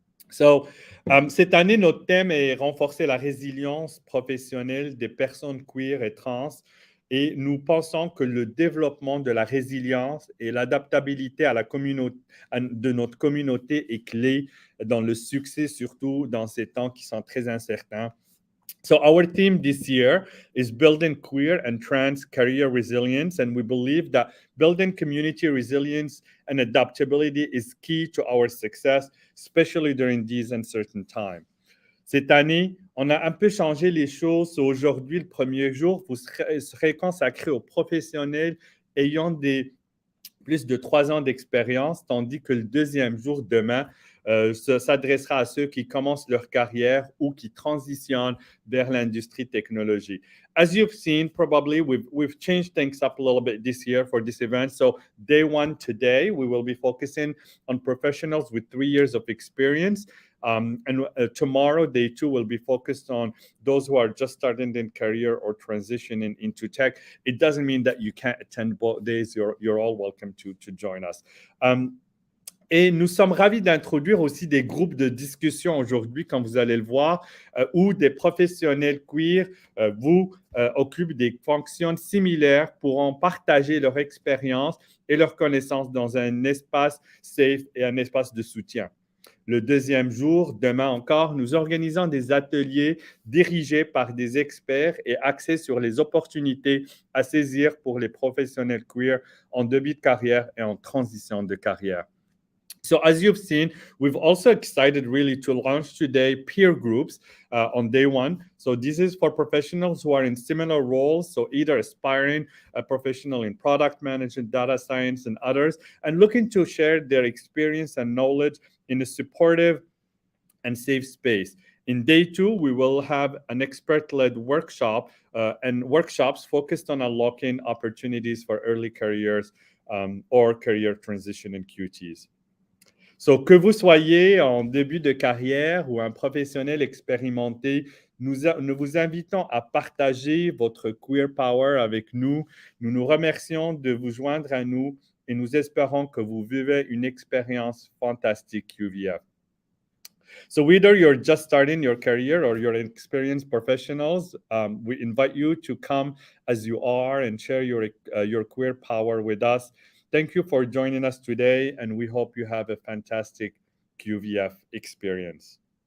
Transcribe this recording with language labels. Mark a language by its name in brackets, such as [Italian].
[French] So, cette année, notre thème est renforcer la résilience professionnelle des personnes queer et trans. Et nous pensons que le développement de la résilience et l'adaptabilité à la communauté, de notre communauté est clé dans le succès, surtout dans ces temps qui sont très incertains. [English] So our theme this year is building queer and trans career resilience, and we believe that building community resilience and adaptability is key to our success, especially during these uncertain times. [French] Cette année, on a un peu changé les choses. Aujourd'hui, le premier jour, vous serez consacré aux professionnels ayant plus de 3 ans d'expérience, tandis que le deuxième jour, demain, s'adressera à ceux qui commencent leur carrière ou qui transitionnent vers l'industrie technologique. [English] As you've seen, probably we've changed things up a little bit this year for this event. So day one today, we will be focusing on professionals with 3 years of experience. And tomorrow, day 2, will be focused on those who are just starting their career or transitioning into tech. It doesn't mean that you can't attend both days. You're all welcome to join us. [French] Et nous sommes ravis d'introduire aussi des groupes de discussion aujourd'hui, comme vous allez le voir, où des professionnels queer occupent des fonctions similaires, pourront partager leur expérience et leurs connaissances dans un espace safe et un espace de soutien. Le deuxième jour, demain encore, nous organisons des ateliers dirigés par des experts et axés sur les opportunités à saisir pour les professionnels queer en début de carrière et en transition de carrière. [English] So as you've seen, we've also excited really to launch today peer groups on day one. So this is for professionals who are in similar roles, so either aspiring a professional in product management, data science, and others, and looking to share their experience and knowledge in a supportive and safe space. In day 2, we will have an expert-led workshop and workshops focused on unlocking opportunities for early careers or career transition in QTs. [French] So, que vous soyez en début de carrière ou un professionnel expérimenté, nous vous invitons à partager votre [English] queer power [French] avec nous. Nous nous remercions de vous joindre à nous et nous espérons que vous vivez une expérience fantastique QVF. [English] So whether you're just starting your career or you're experienced professionals, we invite you to come as you are and share your queer power with us. Thank you for joining us today, and we hope you have a fantastic QVF experience.